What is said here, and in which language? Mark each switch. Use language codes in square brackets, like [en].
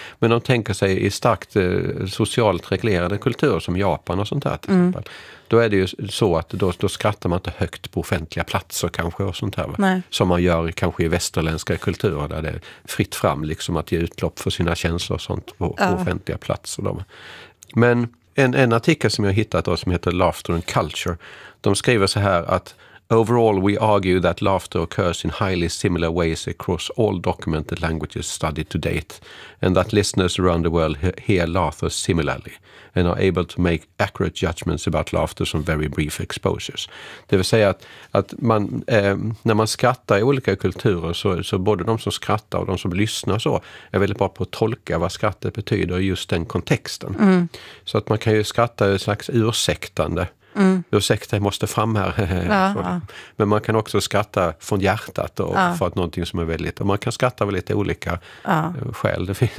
[sv] Men de tänker sig i starkt socialt reglerade kulturer som Japan och sånt här till exempel. Då är det ju så att då skrattar man inte högt på offentliga platser kanske och sånt här. Va? Som man gör kanske i västerländska kulturer där det är fritt fram liksom, att ge utlopp för sina känslor och sånt på offentliga platser. Då. Men en artikel som jag hittat då, som heter Laughter and Culture, de skriver så här att [en] overall we argue that laughter occurs in highly similar ways across all documented languages studied to date and that listeners around the world hear laughter similarly and are able to make accurate judgments about laughter from very brief exposures. [sv] Det vill säga att man, när man skrattar i olika kulturer så både de som skrattar och de som lyssnar så är väldigt bra på att tolka vad skrattet betyder i just den kontexten. Mm. Så att man kan ju skratta i ett slags ursäktande. Mm. Ursäkta, jag måste fram här. Men man kan också skratta från hjärtat och för att någonting som är väldigt, och man kan skratta av lite olika skäl.